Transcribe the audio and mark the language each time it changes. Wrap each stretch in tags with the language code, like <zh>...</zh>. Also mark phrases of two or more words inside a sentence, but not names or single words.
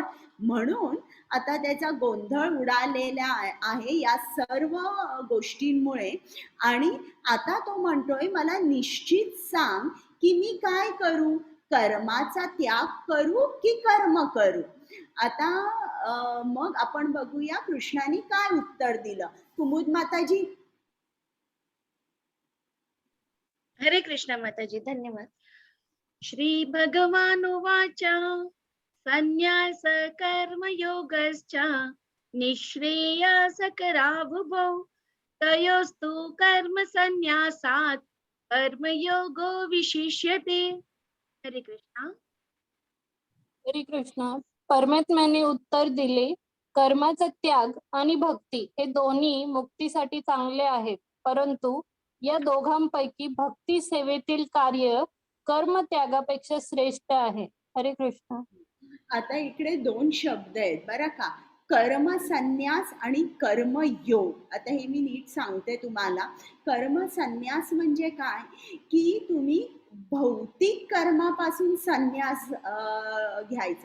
<mr>म्हणून आता त्याचा गोंधळ उडालेला आहे या सर्व गोष्टींमुळे. आणि आता तो म्हणतोय मला निश्चित सांग की मी काय करू, कर्माचा त्याग करू की कर्म करू. आता मग आपण बघूया कृष्णाने काय उत्तर दिलं. कुमुद माताजी. हरे कृष्ण माताजी. धन्यवाद.</mr> <sa>श्री भगवानुवाच संन्यास कर्म योगश्च निःश्रेयसकरावुभौ तयोस्तु कर्म संन्यासात् कर्मयोगो विशिष्यते.</sa> <mr>हरे कृष्ण. हरे कृष्ण. परमात्म्याने उत्तर दिले, कर्माचा त्याग आणि भक्ती हे दोन्ही मुक्तीसाठी चांगले आहेत, परंतु या दोघांपैकी भक्ती सेवेतील कार्य कर्म त्यागापेक्षा श्रेष्ठ आहे. हरे कृष्ण. आता इकडे 2 शब्द आहेत बरं का, कर्म संन्यास आणि कर्मयोग. आता हे मी नीट सांगते तुम्हाला. कर्म संन्यास म्हणजे काय की तुम्ही भौतिक कर्मापासून संन्यास घ्यायचा.</mr>